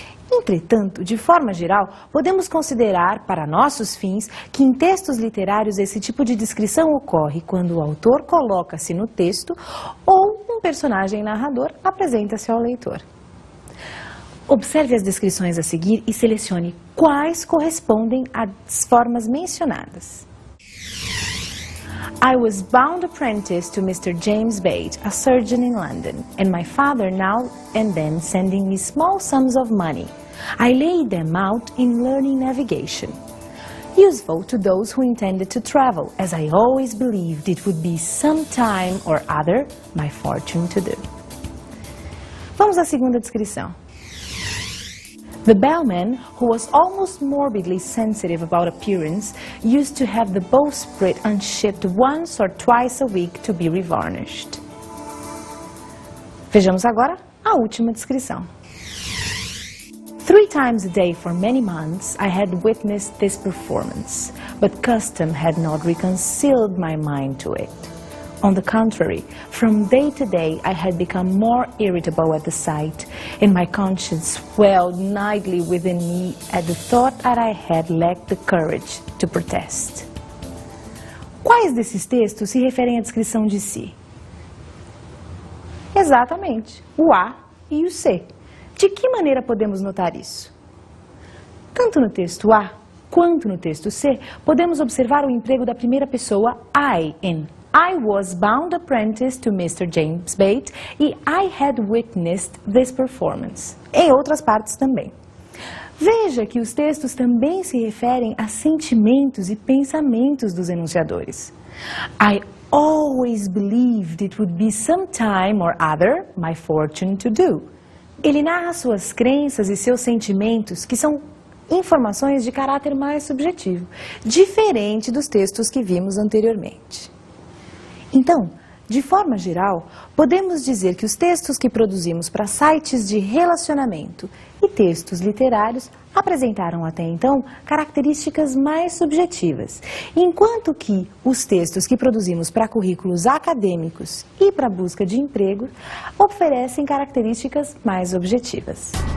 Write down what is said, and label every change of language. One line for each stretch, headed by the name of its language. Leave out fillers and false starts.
Portuguese: Entretanto, de forma geral, podemos considerar, para nossos fins, que em textos literários esse tipo de descrição ocorre quando o autor coloca-se no texto ou um personagem narrador apresenta-se ao leitor. Observe as descrições a seguir e selecione quais correspondem às formas mencionadas.
English: I was bound apprentice to Mr. James Bate, a surgeon in London, and my father now and then sending me small sums of money. I laid them out in learning navigation. Useful to those who intended to travel, as I always believed it would be some time or other my fortune to do.
Portuguese: Vamos à segunda descrição.
English: The bellman, who was almost morbidly sensitive about appearance, used to have the bowsprit unshipped once or twice a week to be revarnished.
Portuguese: Vejamos agora a última descrição.
English: 3 times a day for many months I had witnessed this performance, but custom had not reconciled my mind to it. On the contrary, from day to day I had become more irritable at the sight, and my conscience swelled nightly within me at the thought that I had lacked the courage to protest.
Portuguese: Quais desses textos se referem à descrição de si? Exatamente, o A e o C. De que maneira podemos notar isso? Tanto no texto A quanto no texto C, podemos observar o emprego da primeira pessoa I em
English: I was bound apprentice to Mr. James Bate e I had witnessed this performance.
Portuguese: Em outras partes também. Veja que os textos também se referem a sentimentos e pensamentos dos enunciadores.
English: I always believed it would be some time or other my fortune to do.
Portuguese: Ele narra suas crenças e seus sentimentos, que são informações de caráter mais subjetivo, diferente dos textos que vimos anteriormente. Então, de forma geral, podemos dizer que os textos que produzimos para sites de relacionamento e textos literários apresentaram até então características mais subjetivas, enquanto que os textos que produzimos para currículos acadêmicos e para busca de emprego oferecem características mais objetivas.